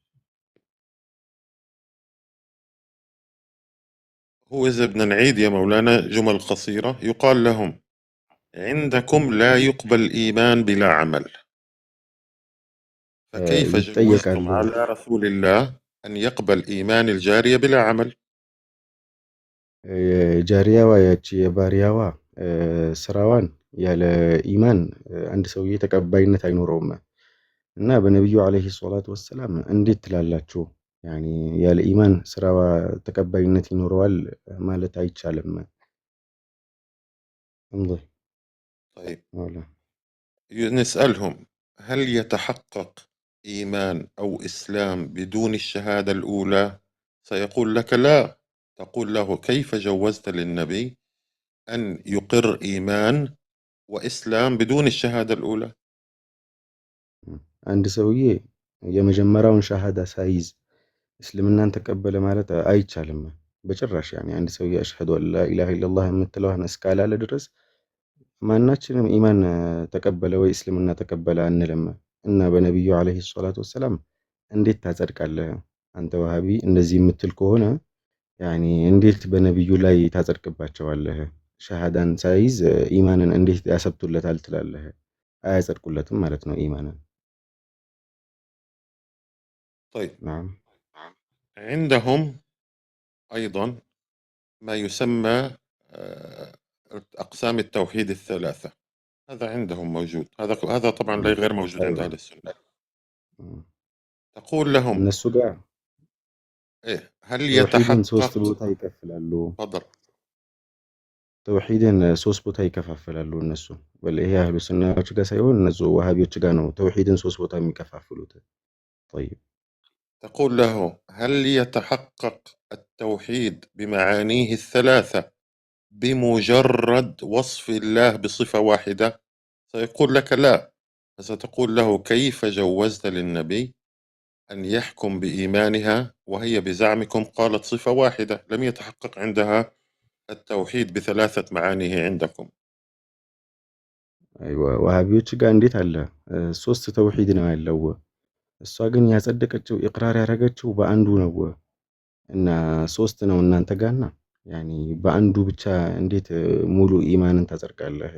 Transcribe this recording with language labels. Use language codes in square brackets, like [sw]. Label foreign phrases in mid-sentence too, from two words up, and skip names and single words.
[ar] هو إذا بدنا نعيد يا مولانا جمل قصيرة، يقال لهم: عندكم لا يقبل إيمان بلا عمل، فكيف جوزتم [am] ይጠየቃሉ። [ar] على رسول الله أن يقبل إيمان الجارية بلا عمل؟ [am] ጃሪያዋ ያቺ የባሪያዋ ስራዋን ያለ ኢማን አንድ ሰውዬ ተቀባይነት አይኖረውም እና በነቢዩ [ar] عليه الصلاة والسلام [am] እንዴት ትላላችሁ? ያኒ ያለ ኢማን ስራዋ ተቀባይነት ይኖረዋል ማለት አይቻልም። امضي. [ar] طيب، ولا نسألهم: هل يتحقق إيمان أو إسلام بدون الشهادة الأولى؟ سيقول لك لا. تقول له: كيف جوزت للنبي أن يقر إيمان وإسلام بدون الشهادة الأولى؟ [am] አንድ ሰውዬ የመጀመሪያውን ሻሃዳ ሳይዝ እስልምናን ተቀበለ ማለት አይቻልም በጭራሽ። ያኒ አንድ ሰውዬ [ar] أشهد أن لا إله إلا الله [am] የምትለዋን እስካላለ ድረስ ማናችንም ኢማን ተቀበለ ወይ እስልምና ተቀበለ አንልም። እና በነቢዩ [ar] عليه الصلاة والسلام [am] እንዴት ታጸድቃለህ? አንተ ወሃቢ እንደዚህ የምትል ከሆነ ያኒ እንዴት በነቢዩ ላይ ታጸድቅባቸዋለህ? ሸሃዳን ሳይዝ ኢማንን እንዴት ያሰብቱለታል ትላለህ? አያጸድቁለትም ማለት ነው ኢማንን። [ar] طيب. نعم. عندهم أيضا ما يسمى آه، أقسام التوحيد الثلاثة. هذا عندهم موجود، هذا طبعا غير موجود عند أهل أيوة. السنة. تقول لهم: [am] እነሱ ጋር [ar] هل [am] ተውሂድን ሶስት [ar] يتحقق؟ [am] ቦታ ይከፍላሉ። [ar] تفضل. [am] ተውሂድን ሶስት ቦታ ይከፋፍላሉ እነሱ። ይሄ አህሉ ሱናዎች ጋር ሳይሆን እነሱ ወሃቢዎች ጋር ነው ተውሂድን ሶስት ቦታ የሚከፋፍሉት። طيب. [ar] تقول له: هل يتحقق التوحيد بمعانيه الثلاثة بمجرد وصف الله بصفة واحدة؟ سيقول لك لا. فستقول له: كيف جوزت للنبي أن يحكم بإيمانها وهي بزعمكم قالت صفة واحدة، لم يتحقق عندها التوحيد بثلاثة معانيه عندكم؟ [am] አይዋ ወሃቢዎች ጋር እንዴት አለ ሶስት ተውሂድ ነው ያለው። እሷ ግን ያጸደቀችው ኢቅራር ያደረገችው በአንዱ ነው እና ሶስት ነው እናንተ ጋርና ያኒ በአንዱ ብቻ እንዴት ሙሉ ኢማንን ታጸድቃለህ?